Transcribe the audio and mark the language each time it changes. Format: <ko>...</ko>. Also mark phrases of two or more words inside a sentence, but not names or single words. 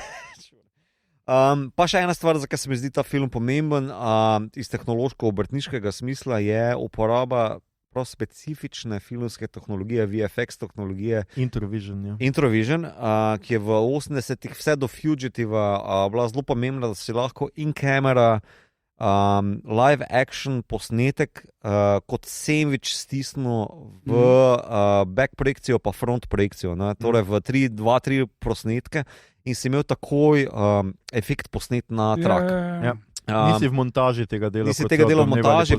<sl>Pa še ena stvar, zakaj se mi zdi ta film pomemben, iz tehnološko-obrtniškega smisla je uporaba prav specifične filmske tehnologije, VFX tehnologije. Introvision, ki je v 80-ih vse do Fugitiva bila zelo pomembna, da si lahko</sl> <en>in-camera live action</en> <sl>posnetek kot sandwich stisnil v back projekcijo pa front projekcijo, torej v 2-3 posnetke in si imel takoj efekt posnet na trak. Nisi v montaži tega dela. Nisi tega dela v montaži.</sl>